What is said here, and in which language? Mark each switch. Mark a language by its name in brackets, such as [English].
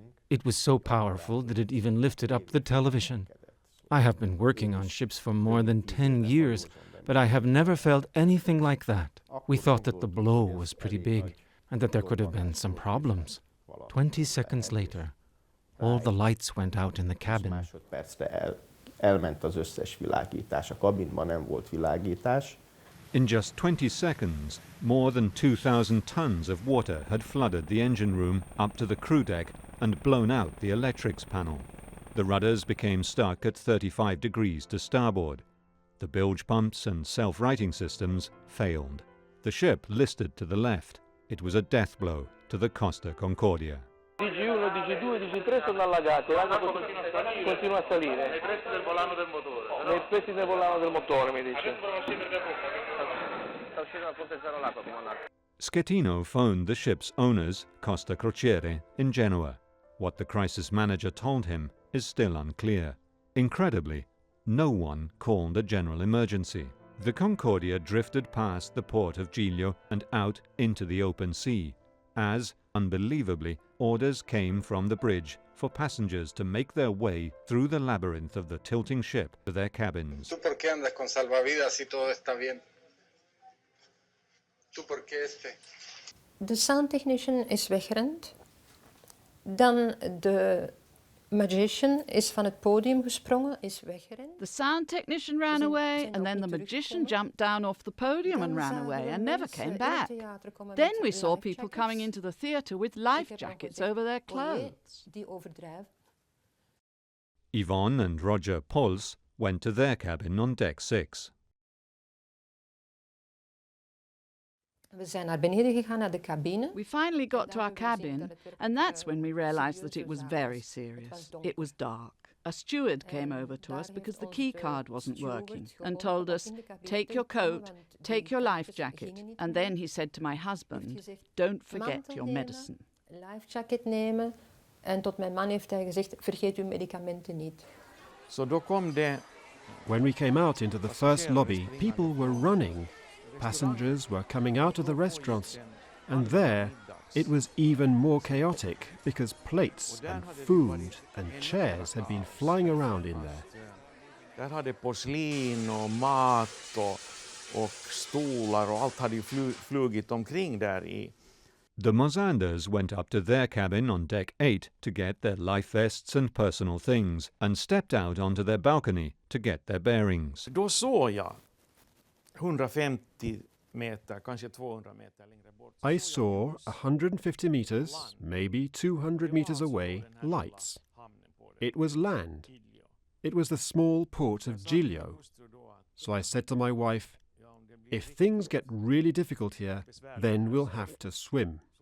[English] It was so powerful that it even lifted up the television. I have been working on ships for more than 10 years, but I have never felt anything like that. We thought that the blow was pretty big and that there could have been some problems. 20 seconds later, all the lights went out in the cabin. [Hungarian] másodpercre elment az összes világítás. A kabinban nem volt világítás. [English] In just 20 seconds, more than 2,000 tons of water had flooded the engine room up to the crew deck and blown out the electrics panel. The rudders became stuck at 35 degrees to starboard. The bilge pumps and self-righting systems failed. The ship listed to the left. It was a death blow to the Costa Concordia. [Italian] DC1, DC2 e DC3 sono allagati, l'acqua continua a salire. Nei pressi del volano del motore. Nei pressi del volano del motore, mi dice. Sta uscendo dal ponte zero l'acqua, comandante. [English] Schettino phoned the ship's owners, Costa Concordia, in Genoa. What the crisis manager told him is still unclear. Incredibly, no one called a general emergency. The Concordia drifted past the port of Giglio and out into the open sea, as, unbelievably, orders came from the bridge for passengers to make their way through the labyrinth of the tilting ship to their cabins. [Spanish] ¿Tú por qué andas con salvavidas si todo está bien? ¿Tú por qué este? [Dutch] De sound technician is weggerend. Dan de magician is van het podium gesprongen, is weggerend. [English] The sound technician ran away, and then the magician jumped down off the podium and ran away and never came back. Then we saw people coming into the theatre with life jackets over their clothes. Yvonne and Roger Pols went to their cabin on deck 6. [Dutch] We zijn naar beneden gegaan naar de cabine. [English] We finally got to our cabin, and that's when we realized that it was very serious. It was dark. A steward came over to us because the key card wasn't working and told us, take your coat, take your life jacket, and then he said to my husband, don't forget your medicine. [Dutch] Life jacket nemen en tot mijn man heeft hij gezegd, vergeet uw medicamenten niet. [English] When we came out into the first lobby, people were running. Passengers were coming out of the restaurants, and there it was even more chaotic because plates and food and chairs had been flying around in there. [Swedish] Där hade porslin och mat och stolar och allt hade ju flugit omkring där i. [English] The Mozanders went up to their cabin on deck 8 to get their life vests and personal things and stepped out onto their balcony to get their bearings. [Swedish] Då såg jag 150 meter, kanske 200 meter längre bort. [English] I saw 150 meters, maybe 200 meters away, lights. It was land. It was the small port of Giglio. So I said to my wife, if things get really difficult here, then we'll have to swim.